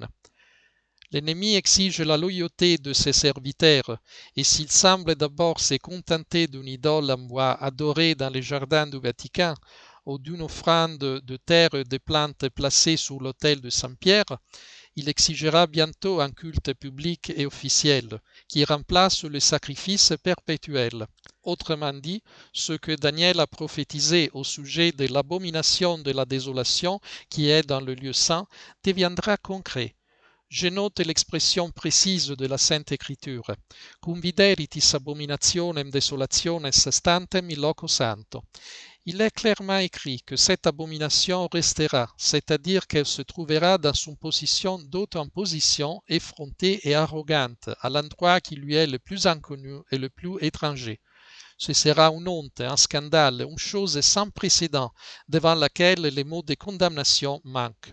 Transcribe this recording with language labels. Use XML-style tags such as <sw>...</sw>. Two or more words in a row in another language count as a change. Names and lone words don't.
<fr>L'ennemi exige la loyauté de ses serviteurs, et s'il semble d'abord se contenter d'une idole en bois adorée dans les jardins du Vatican, ou d'une offrande de terre et de plantes placée sur l'autel de Saint-Pierre, il exigera bientôt un culte public et officiel qui remplace le sacrifice perpétuel. Autrement dit, ce que Daniel a prophétisé au sujet de l'abomination de la désolation qui est dans le lieu saint deviendra concret. Je note l'expression précise de la Sainte Écriture,</fr> <la>cum videritis abominationem desolationes stantem in loco santo.</la> <fr>Il est clairement écrit que cette abomination restera, c'est-à-dire qu'elle se trouvera dans une position d'auto-imposition effrontée et arrogante à l'endroit qui lui est le plus inconnu et le plus étranger. Ce sera une honte, un scandale, une chose sans précédent devant laquelle les mots de condamnation manquent.</fr>